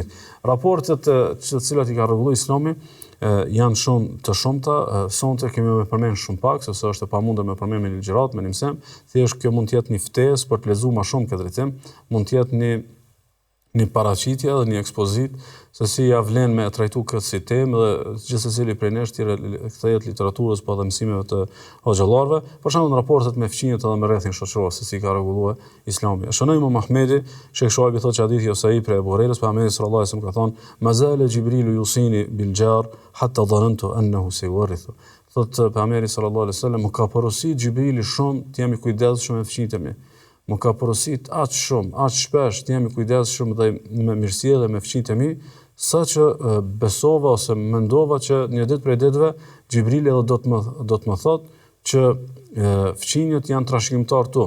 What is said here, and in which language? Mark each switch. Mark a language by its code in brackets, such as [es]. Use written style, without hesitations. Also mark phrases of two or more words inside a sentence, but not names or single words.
[sq] Raportet të cilat i ka rregulluar Islami janë shumë të shumta, sonte kemi më përmend shumë pak, sepse është e pamundur me përmend me ligjërat, me nimsem, thjesht kjo mund të jetë një ftesë për të lexuar më shumë këtë drejtim, mund të jetë një një paraqitje dhe një ekspozit se si ja vlen me trajtu këtë si temë dhe gjithsecili prej nesh kthehet literaturës po dhe mësimeve të hoxhallarëve, për shembull në raportet me fqinjet edhe me rrethin shoqëror se si ka rregulluar Islami. Shënoi Imam Ahmedi, Sheikh Shuaibi thotë që hadithi ose prej Abu Hurairës, pejgamberi [ar] صلى الله عليه وسلم [sq] ka thonë: [ar] "ما زال جبريل يوصيني بالجار حتى ظننت أنه سيورثه." [sq] Thotë pejgamberi [ar] صلى الله عليه وسلم, [sq] "Më ka porositur Jibrili shumë të jam i kujdesshëm me fqinjtë e mi." Më ka porosit aq shumë, aq shpesh të jam i kujdesshëm dhe me mirësjellje me fqinjtë e mi, saqë besova ose mendova që një ditë prej ditëve Xhibrili edhe do të më thotë që fqinjët janë trashëgimtar tu.